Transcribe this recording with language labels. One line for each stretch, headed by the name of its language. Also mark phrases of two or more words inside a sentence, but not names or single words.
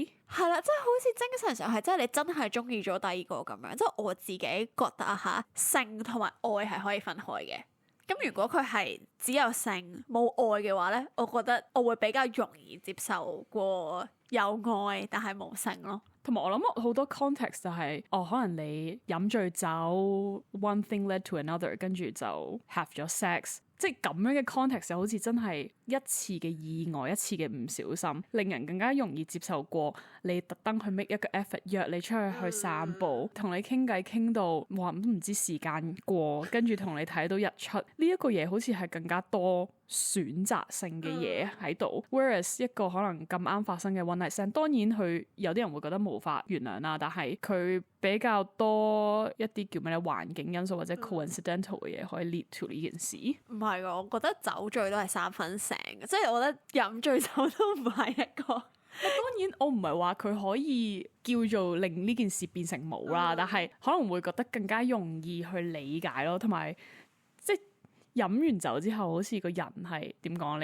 Cantonese: 係啦，即係好似精神上係，即係你真係中意咗第二個咁樣。即係我自己覺得吓，性同埋愛係可以分開嘅。咁如果佢係只有性冇愛嘅話咧，我覺得我會比較容易接受過有愛但係冇性咯。同埋我諗好多 context 就係、可能你飲醉酒
English: one thing led to another，
Cantonese: 跟住就 have 咗 sex， 即係咁樣嘅 context 就好似真係一次嘅意外，一次嘅唔小心，令人更加容易接受過你特登去 make 一個 effort 約你出去散步，同你傾偈傾到哇都唔知時間過，跟住同你睇到日出，呢一個嘢好似係更加多選擇性嘅嘢喺度，whereas 一個可能咁啱發生嘅
English: one night stand，
Cantonese: 當然佢有啲人會覺得無法原諒啦，但係佢比較多一啲叫咩咧環境因素或者 coincidental 嘅嘢可以
English: lead to
Cantonese: 呢件事。唔係噶，我覺得酒醉都係三分醒嘅，即係我覺得飲醉酒都唔係一個當然，我唔係話佢可以叫做令呢件事變成冇啦，但係可能會覺得更加容易去理解咯，同埋即係飲完酒之後，好似個人係點講？